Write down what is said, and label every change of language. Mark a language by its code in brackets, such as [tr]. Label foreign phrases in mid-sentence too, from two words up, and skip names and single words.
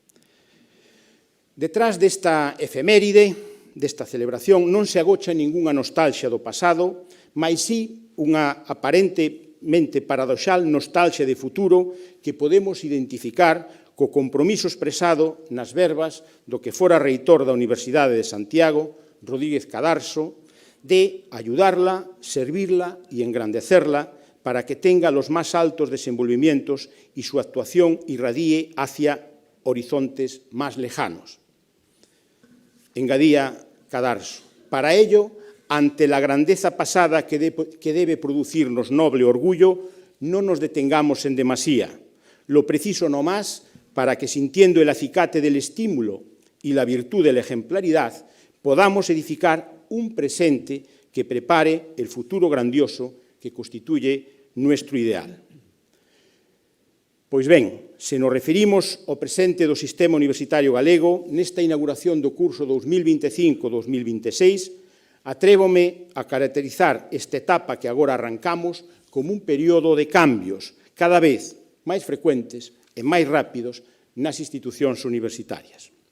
[gl] Detrás desta efeméride, desta celebración, non se agocha ningunha nostalgia do pasado, mais sí unha aparentemente paradoxal nostalgia de futuro que podemos identificar co compromiso expresado nas verbas do que fora reitor da Universidade de Santiago, Rodríguez Cadarso, [es] de ayudarla, servirla y engrandecerla para que tenga los más altos desenvolvimientos y su actuación irradie hacia horizontes más lejanos. Engadía Cadarso, para ello, ante la grandeza pasada que debe producirnos noble orgullo, no nos detengamos en demasía, lo preciso no más para que, sintiendo el acicate del estímulo y la virtud de la ejemplaridad, podamos edificar un presente que prepare el futuro grandioso que constituye nuestro ideal. [gl] Pois ben, se nos referimos ao presente do sistema universitario galego, nesta inauguración do curso 2025-2026, atrévome a caracterizar esta etapa que agora arrancamos como un período de cambios cada vez máis frecuentes e máis rápidos nas institucións universitarias.